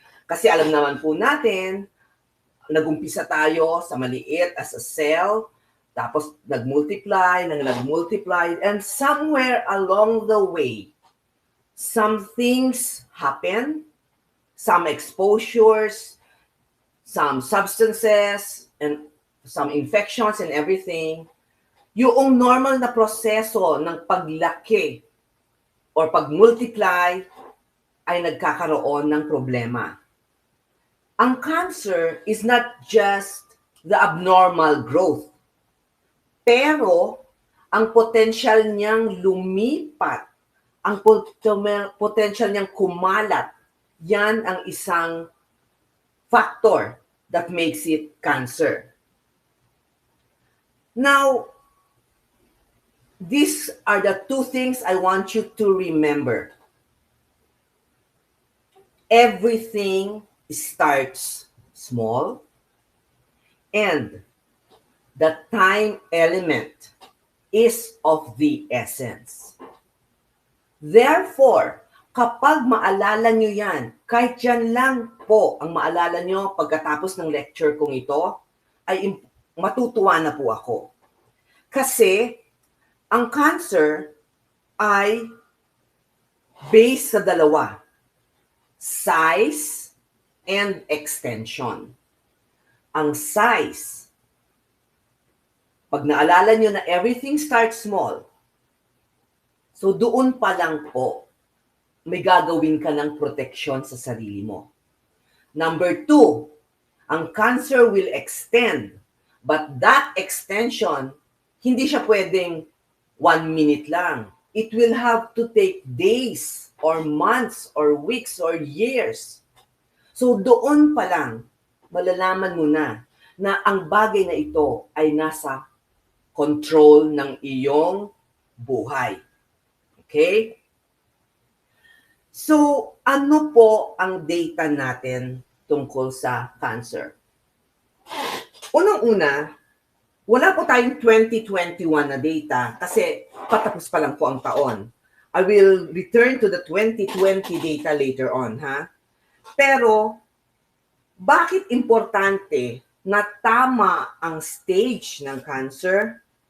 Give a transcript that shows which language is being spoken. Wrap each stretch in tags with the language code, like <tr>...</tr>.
<tl>Kasi alam naman po natin, nag-umpisa tayo sa maliit</tl> <en>as a cell,</en> <tl>tapos nag-multiply,</tl> <en>and somewhere along the way, some things happen, some exposures, some substances, and some infections and everything.</en> <tl>Yung normal na proseso ng paglaki or pag-multiply ay nagkakaroon ng problema.</tl> <en>Ang cancer is not just the abnormal growth,</en> <tl>pero ang potential niyang lumipat, ang potential niyang kumalat, yan ang isang</tl> <en>factor that makes it cancer. Now, these are the two things I want you to remember. Everything starts small, and the time element is of the essence.</en> <tl>Therefore, kapag maalala nyo yan, kahit yan lang po ang maalala nyo pagkatapos ng lecture kong ito, ay matutuwa na po ako. Kasi, ang cancer ay based sa dalawa,</tl> <en>size and extension.</en> <tl>Ang size, pag naalala nyo na</tl> <en>everything starts small,</en> <tl>so doon pa lang po, may gagawin ka ng proteksyon sa sarili mo.</tl> <en>Number 2, ang cancer will extend, but that extension,</en> <tl>hindi siya pwedeng</tl> <en>1 minute lang. It will have to take days or months or weeks or years.</en> <tl>So doon pa lang, malalaman mo na ang bagay na ito ay nasa control ng iyong buhay. Okay? So, ano po ang data natin tungkol sa cancer? Unang-una, wala po tayong 2021 na data kasi patapos pa lang po ang taon.</tl> <en>I will return to the 2020 data later on, ha?</en> <tl>Pero, bakit importante na tama ang stage ng cancer?</tl>